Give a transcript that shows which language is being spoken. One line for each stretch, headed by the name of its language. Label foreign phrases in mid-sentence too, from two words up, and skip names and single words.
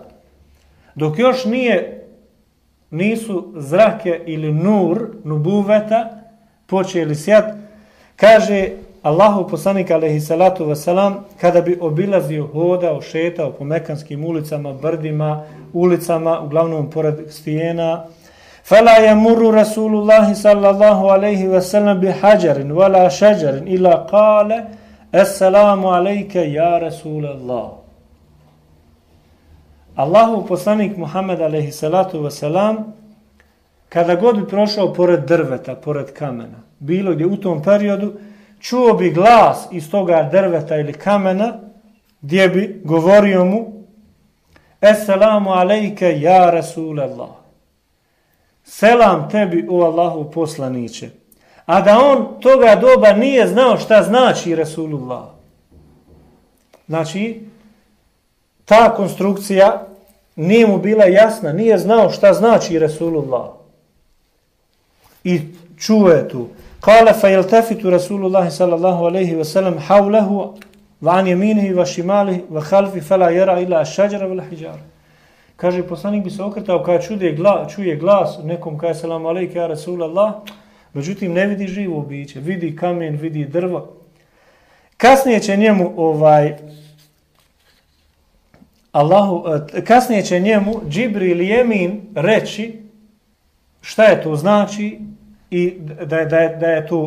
Bosnian: Dok još nisu zrake ili nur, nubuveta, počeli sjat, kaže Allahov poslanik
Arabic: عليه الصلاة والسلام,
Bosnian: kada bi obilazio, hodao, šetao po mekanskim ulicama, brdima, ulicama, uglavnom pored stijena,
Arabic: فَلَا يَمُرُّ رَسُولُ اللَّهِ صَلَّى اللَّهُ عَلَيْهِ وَسَلَّمْ بِحَجَرٍ وَلَا شَجَرٍ إِلَّا قَالَ السَّلَامُ عَلَيْكَ يَا رَسُولَ اللَّهِ.
Bosnian: Allahov poslanik Muhammed
Arabic: عليه الصلاة والسلام,
Bosnian: kada god bi prošao pored drveta, pored kamena, bilo gdje u tom periodu, čuo bi glas iz toga drveta ili kamena, gdje bi govorio mu
Arabic: السلام عليك يا رسول الله.
Bosnian: Selam tebi, o Allahu poslaniće. A da on toga doba nije znao šta znači Rasulullah. Znači, ta konstrukcija nije mu bila jasna, nije znao šta znači Rasulullah. I čuo je tu.
Arabic: قال فيلتفت رسول الله صلى الله عليه وسلم حوله عن يمينه وشماله وخلفه فلا يرى إلا شجرا ولا حجرا.
Bosnian: Kaže, poslanik bi se okretao kada čuje glas, nekom kaže
Arabic: سلام عليك يا رسول الله,
Bosnian: međutim ne vidi živo biće, vidi kamen, vidi drvo. Kasnije će njemu Džibril i Emin reći šta je to znači i da je to